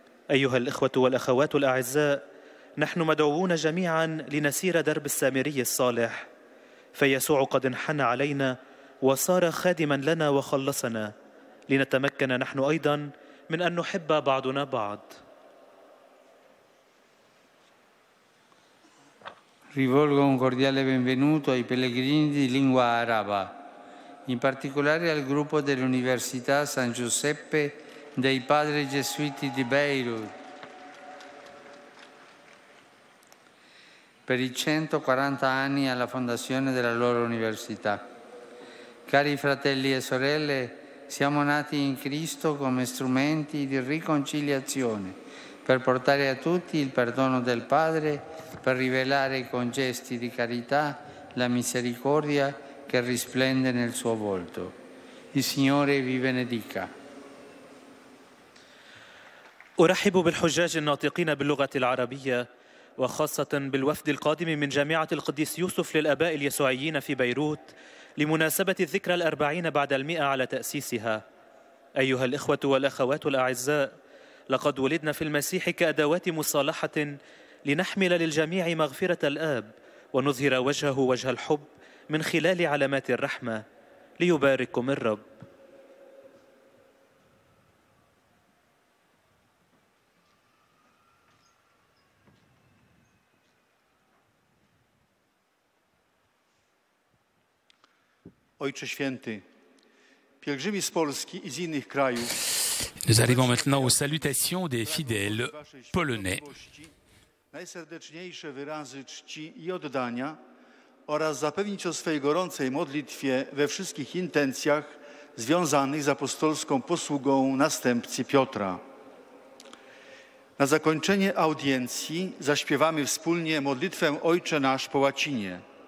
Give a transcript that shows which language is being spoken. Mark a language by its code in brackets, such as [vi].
[ar] أيها الإخوة والأخوات الأعزاء، نحن مدعوون جميعا لنسير درب السامري الصالح، فيسوع قد انحنى علينا وصار خادما لنا وخلصنا، لنتمكن نحن أيضا من أن نحب بعضنا بعض. [it] Rivolgo un cordiale benvenuto ai pellegrini di lingua araba, in particolare al gruppo dell'Università San Giuseppe dei Padri Gesuiti di Beirut, per i 140 anni alla fondazione della loro università. Cari fratelli e sorelle, siamo nati in Cristo come strumenti di riconciliazione, per portare a tutti il perdono del Padre, per rivelare con gesti di carità la misericordia che risplende nel suo volto. Il Signore vi benedica. [ar] أرحب بالحجاج الناطقين باللغة العربية، وخاصة بالوفد القادم من جامعة القديس يوسف للآباء اليسوعيين في بيروت، لمناسبة الذكرى 40 بعد 100 على تأسيسها. أيها الإخوة والأخوات الأعزاء، لقد ولدنا في المسيح كأدوات مصالحة لنحمل للجميع مغفرة الآب ونظهر وجهه وجه الحب من خلال علامات الرحمة. ليبارككم الرب. [pl] Ojcze Święty, pielgrzymi z Polski i z innych krajów. [fr] Nous arrivons maintenant aux salutations des fidèles polonais. [pl] Najserdeczniejsze wyrazy czci i oddania oraz zapewnić o swej gorącej modlitwie we wszystkich intencjach związanych z apostolską posługą następcy Piotra. Na zakończenie audiencji zaśpiewamy wspólnie modlitwę Ojcze Nasz po łacinie.